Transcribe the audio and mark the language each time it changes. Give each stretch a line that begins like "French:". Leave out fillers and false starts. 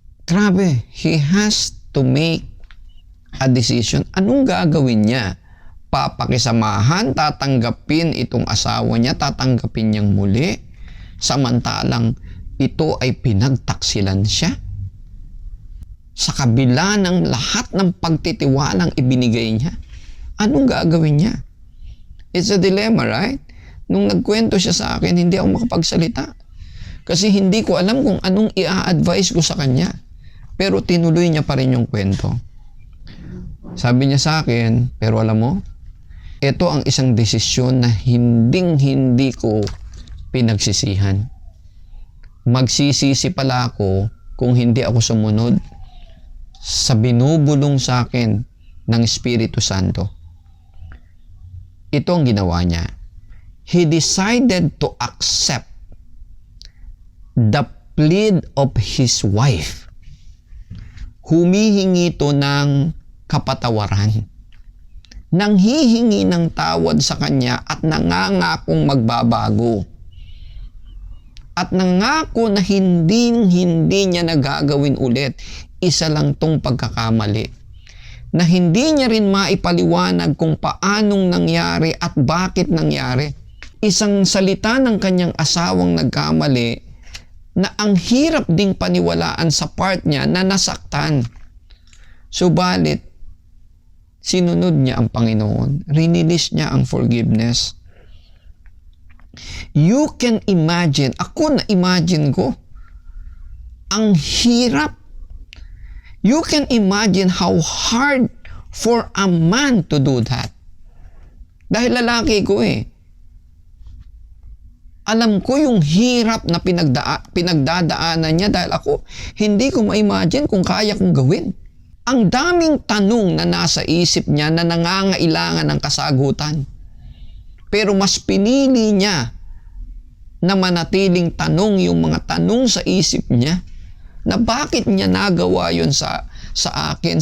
English: Grabe, he has to make a decision.
Filipino: Anong gagawin niya? Papakisamahan, tatanggapin itong asawa niya, tatanggapin niyang muli, samantalang ito ay pinagtaksilan siya. Sa kabila ng lahat ng pagtitiwalang ibinigay niya, anong gagawin niya?
English: It's a dilemma, right?
Filipino: Nung nagkwento siya sa akin, hindi ako makapagsalita. Kasi hindi ko alam kung anong i-advise ko sa kanya. Pero tinuloy niya pa rin yung kwento. Sabi niya sa akin, pero alam mo, ito ang isang desisyon na hindi ko pinagsisihan. Magsisisi pala ako kung hindi ako sumunod sa binubulong sa akin ng Espiritu Santo. Ito ang ginawa niya.
English: He decided to accept the plea of his wife.
Filipino: Humihingi ito ng kapatawaran. Nanghihingi ng tawad sa kanya at nangangakong magbabago. At nangako na hindi niya nagagawin ulit. Isa lang tong pagkakamali. Na hindi niya rin maipaliwanag kung paanong nangyari at bakit nangyari. Isang salita ng kanyang asawang nagkamali na ang hirap ding paniwalaan sa part niya na nasaktan. Subalit, sinunod niya ang Panginoon. Rinilis niya ang forgiveness.
English: You can imagine,
Filipino: ako na-imagine ko, ang hirap.
English: You can imagine how hard for a man to do that.
Filipino: Dahil lalaki ko eh. Alam ko yung hirap na pinagdadaanan niya dahil ako, hindi ko ma-imagine kung kaya kong gawin. Ang daming tanong na nasa isip niya na nangangailangan ng kasagutan. Pero mas pinili niya na manatiling tanong yung mga tanong sa isip niya na bakit niya nagawa yun sa akin?